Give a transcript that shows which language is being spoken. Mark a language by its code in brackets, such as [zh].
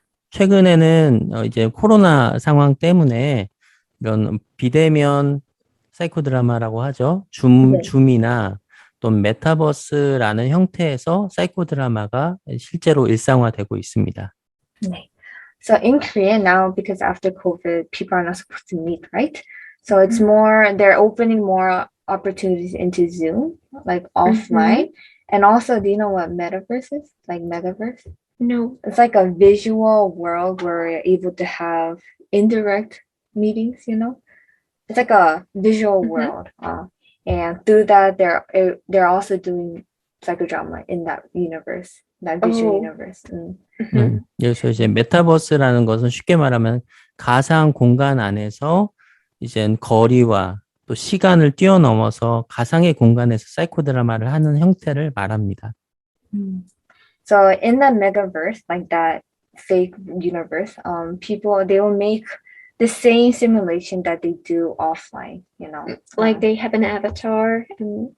[ko] 최근에는 이제 코로나 상황 때문에 이런 비대면 사이코 드라마라고 하죠. 줌이나 또 메타버스라는 형태에서 사이코 드라마가 실제로 일상화되고 있습니다. [en] So in Korea now, because after COVID, people are not supposed to meet, right? So it's more, they're opening more opportunities into Zoom, like offline. And also, do you know what Metaverse is? Like Metaverse? No. It's like a visual world where you're able to have indirect meetings, It's like a visual world. And through that, they're also doing psychodrama in that universe, that visual universe. [ko] 그래서 이제 메타버스라는 것은 쉽게 말하면 가상 공간 안에서 이제 거리와 또 시간을 뛰어넘어서 가상의 공간에서 사이코 드라마를 하는 형태를 말합니다. [en] So in the metaverse, like that fake universe, people, they will make the same simulation that they do offline, Like they have an avatar and